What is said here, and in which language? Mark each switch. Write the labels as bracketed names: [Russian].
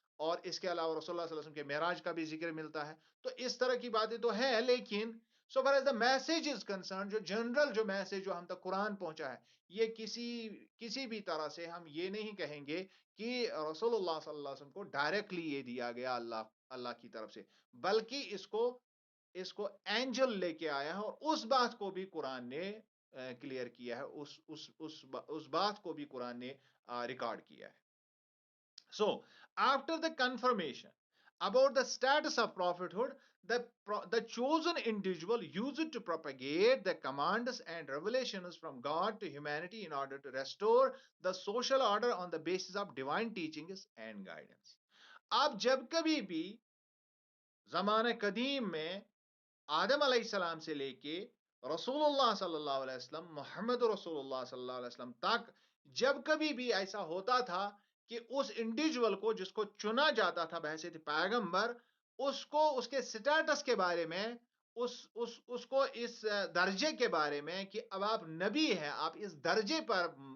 [Urdu] اور اس کے علاوہ رسول اللہ صلی اللہ علیہ وسلم کے معراج کا بھی ذکر ملتا ہے. تو اس طرح کی باتیں تو ہیں، لیکن [English] so far as the message is concern, [Urdu] جو جنرل جو میسج جو ہم تک قرآن پہنچا ہے، یہ کسی بھی طرح سے ہم یہ نہیں کہیں گے کہ رسول اللہ صلی اللہ علیہ وسلم کو ڈائریکٹلی یہ دیا گیا اللہ اللہ کی طرف سے, بلکہ اس کو اینجل لے کے آیا ہے, اور اس بات کو بھی قرآن نے کلیئر کیا ہے, اس بات کو بھی قرآن نے ریکارڈ کیا ہے. [English] So, after the confirmation about the status of prophethood, the chosen individual used it to propagate the commands and revelations from God to humanity in order to restore the social order on the basis of divine teachings and guidance. [Urdu] آپ جب کبھی بھی زمانہ قدیم میں آدم علیہ السلام سے لے کے رسول اللہ صلی اللہ علیہ وسلم, محمد رسول اللہ صلی اللہ علیہ وسلم تک, جب کبھی بھی ایسا ہوتا تھا کہ اس انڈیویجول کو جس کو چنا جاتا تھا بحیثیت پیغمبر, اس کو اس کے سٹیٹس کے بارے میں, اس کو اس درجے کے بارے میں کہ اب آپ نبی ہیں, آپ اس درجے پر